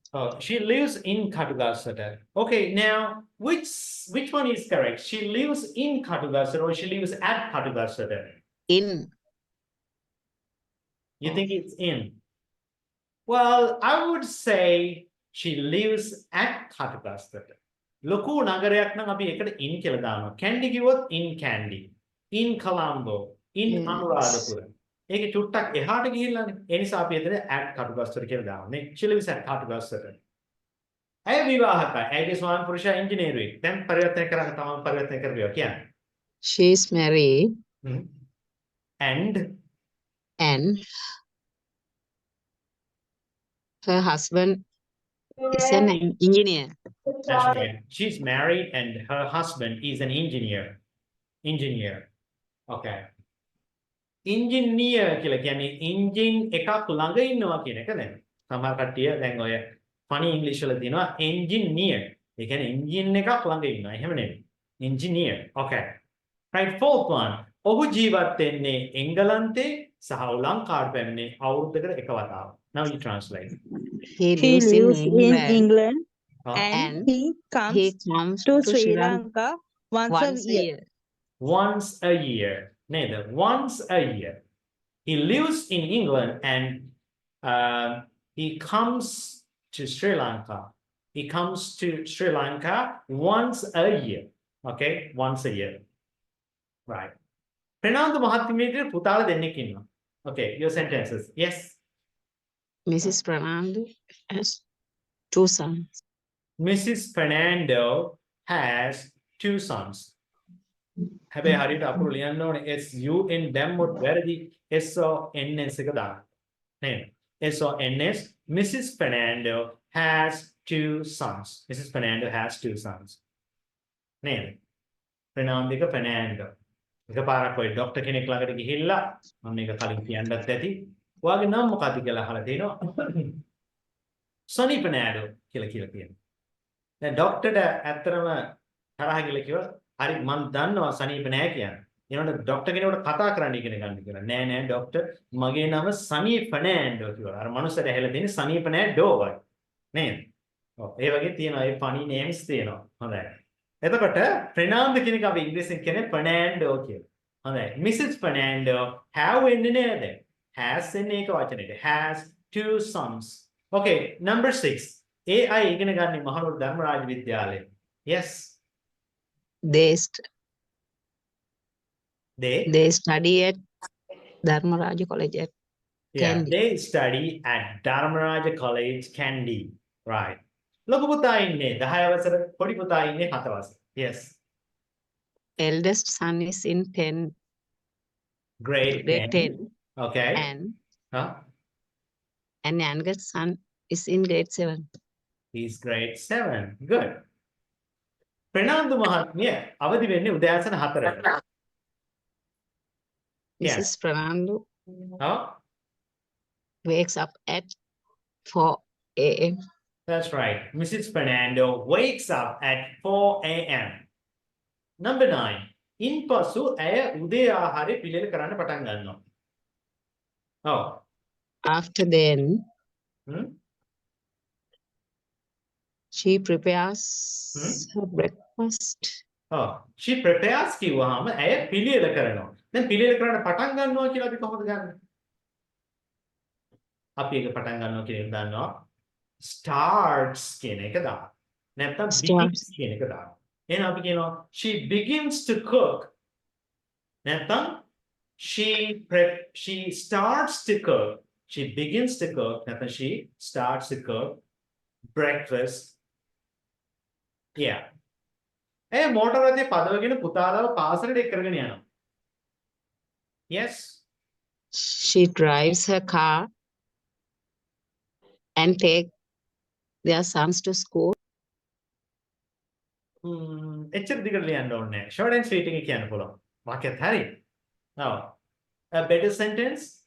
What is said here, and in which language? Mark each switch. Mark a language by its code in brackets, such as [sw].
[en] Oh, she lives in Katugasota. Okay, now which one is correct? She lives in Katugasota or she lives at Katugasota? In. You think it's in? Well, I would say she lives at Katugasota. [si] ලොකු නගරයක් නම් අපි එකට in කියලා දානවා. [en] Candy කිව්වොත් in Candy. In Colombo. In Yes. [si] Anuradhapura. ඒකේ චුට්ටක් එහාට ගිහිල්ලානේ. ඒ නිසා අපි එතන at Katugasota කියලා දානවා. නේ. [en] She lives at Katugasota. [si] ඇය විවාහකයි. ඇයගේ ස්වාමි පුරුෂයා ඉංජිනේරුවෙක්. දැන් පරිවර්තනය කරන්න තමයි පරිවර්තනය කරවිවා කියන්නේ. [en] She is married And and her husband is an engineer. that's right. She's married and her husband is an engineer. Engineer. Okay. [si] Engineer කියලා කියන්නේ engine එකක් ළඟ ඉන්නවා කියන එක නෙමෙයි. සමහර කට්ටිය දැන් ඔය funny English වල දිනවා engineer. ඒ කියන්නේ engine එකක් ළඟ ඉන්නවා. එහෙම නෙමෙයි. [en] Engineer. Okay. Right, fourth one. [si] ඔහු ජීවත් වෙන්නේ එංගලන්තේ සහ ලංකාවට පැමිණේ අවුරුද්දකට එක වතාවක්. [en] Now you translate. He He lives in lives in England Huh? and he comes to to Sri Lanka once a once a year. year. Once a year. Neither. Once a year. He lives in England and he comes to Sri Lanka. He comes to Sri Lanka once a year. Okay, once a year. Right. [si] Fernando මහත්මියට පුතාලා දෙන්නෙක් ඉන්නවා. [en] Okay, your sentences. Yes. Mrs. Pranandu has 2 sons. Mrs. Fernando has 2 sons. [si] හැබැයි හරියට අපුරු ලියන්න ඕනේ SUN දැම්මොත් වැරදි SONS එක දාන්න. [en] නේද? SONS. Mrs. Fernando has 2 sons. Mrs. Fernando has 2 sons. නේද? [si] ප්‍රනාන්දික Fernando. එකපාරක් ඔය ડોක්ටර් කෙනෙක් ළඟට ගිහිල්ලා මම මේක කලින් කියන්නත් ඇති. ඔයාගේ නම මොකක්ද කියලා අහලා තියෙනවා. Sunny Fernando කියලා කියනවා. දැන් ડોක්ටර්ට ඇත්තටම තරහ ගිහලා කිව්වා හරි මම දන්නවා සනීප නෑ කියලා. ඒනොට ડોක්ටර් කෙනෙකුට කතා කරන්න ඉගෙන ගන්න කියලා. නෑ නෑ ડોක්ටර් මගේ නම සනී ෆර්නෑන්ඩෝ කියලා. අර මනුස්සයාට ඇහෙලා තියෙන්නේ සනීප නෑ ඩෝ වගේ. නේද? ඔව් ඒ වගේ තියෙනවා ඒ ෆනි නේම්ස් තියෙනවා. හොඳයි. එතකොට ප්‍රනාන්දු කෙනෙක් අපි ඉංග්‍රීසියෙන් කියන්නේ ෆර්නෑන්ඩෝ කියලා. [en] හොඳයි. Mrs. [si] Fernando have වෙන්නේ නේද? [en] has [si] එන්නේ ඒක වචනෙට. [en] has 2 sons. Okay, number 6. [si] ඒ අය ඉගෙන ගන්න මහනුවර ධර්මරාජ විද්‍යාලයේ. [en] Yes. They study at Dharmaraja College at Yeah, Kandy. they study at Dharmaraja College, Kandy. Right. [si] ලොකු පුතා ඉන්නේ 10 වසර, පොඩි පුතා ඉන්නේ 7 වසර. [en] Yes. Eldest son is in 10, Grade grade 10. 10, Okay. Huh? and youngest son is in grade 7. He's grade 7. Good. [si] Fernando මහත්මිය අවදි වෙන්නේ උදෑසන 4ට. [en] Yes. Mrs. Pranandu Huh? wakes up at 4 a.m. That's right. Mrs. Fernando wakes up at 4 a.m. Number 9. [si] ඉන්පසු ඇය උදේ ආහාරය පිළියෙල කරන්න පටන් ගන්නවා. [en] Oh. After then, Hmm? she prepares her breakfast. Oh. She prepares [si] කිව්වහම ඇය පිළියෙල කරනවා. දැන් පිළියෙල කරන්න පටන් ගන්නවා කියලා අපි කොහොමද ගන්නෙ? අපි ඒක පටන් ගන්නවා කියන එක දන්නවා. Starts කියන එක දාන්න. නැත්නම් begins කියන එක දාන්න. එහෙනම් අපි කියනවා [en] she begins to cook. නැත්නම් she starts to cook. She begins to cook. නැත්නම් she starts to cook breakfast. Yeah. [si] ඒ මෝටර රථයේ පදවගෙන පුතාලව පාසලට එක්කගෙන යනවා. [en] Yes. She drives her car and take their sons to school. [si] එච්චර දිගට ලියන්න ඕනේ නැහැ. [en] Short and sweet [si] එක කියන්න පුළුවන්. වාක්‍යත් හරි. [en] Now, a better sentence.